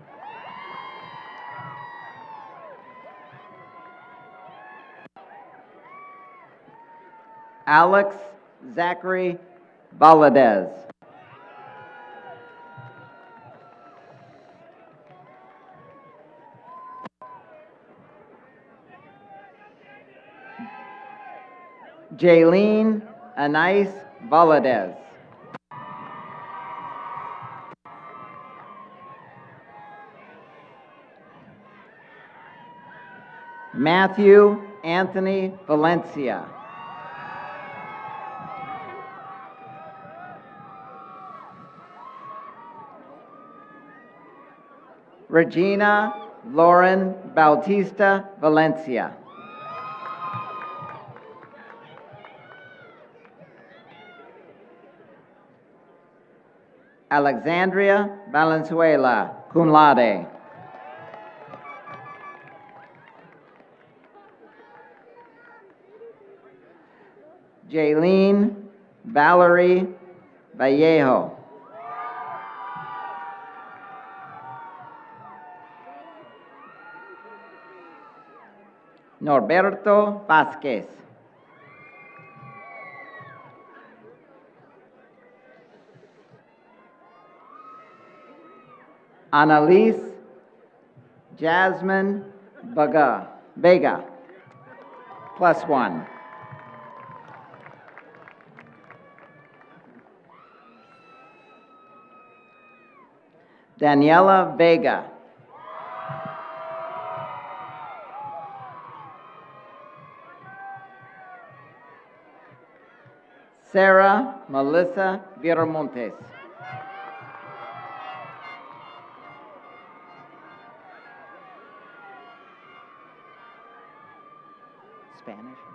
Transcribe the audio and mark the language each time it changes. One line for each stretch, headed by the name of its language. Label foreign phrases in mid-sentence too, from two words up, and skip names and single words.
English: Alex Zachary Valadez. Jaylene Anais Valadez. Matthew Anthony Valencia. Regina Lauren Bautista Valencia. Alexandria Valenzuela, cum laude. Jaylene Valerie Vallejo. Norberto Vasquez. Annalise Jasmine Vega, +1. Daniela Vega. Sarah Melissa Viramontes. Spanish?